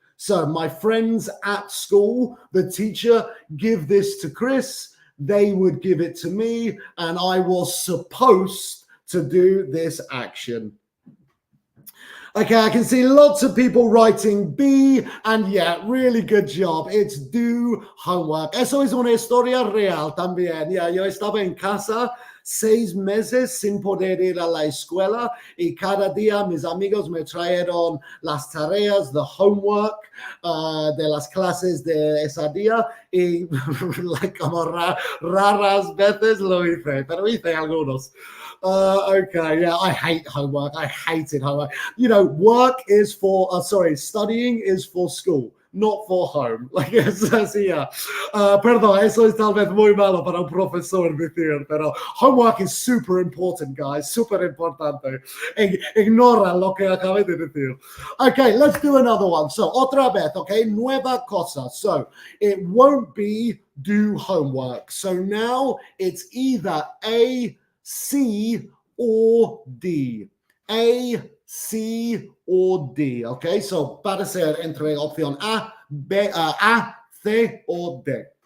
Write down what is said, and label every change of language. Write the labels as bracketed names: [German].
[English] So my friends at school, the teacher, give this to Chris. They would give it to me, and I was supposed to do this action. Okay, I can see lots of people writing B, and yeah, really good job. It's do homework. [Spanish] Eso es una historia real también. Yeah, yo estaba en casa 6 meses sin poder ir a la escuela, y cada día mis amigos me trajeron las tareas, the homework de las clases de ese día, y como raras veces lo hice, pero hice algunos. [English] Okay, yeah, I hate homework. I hated homework. Studying is for school. not for home. [Spanish] Like es así, perdón, eso es tal vez muy malo para un profesor decir, pero [English] homework is super important, guys, [Spanish] super importante. Ignora lo que acabé de decir. [English] Okay, let's do another one. [Spanish] So, otra vez, okay, nueva cosa. [English] So, it won't be do homework. So now it's either A, C, or D. A, C, or D. Okay, so [Spanish] para ser entre opción [English] A, B, A, C, or D.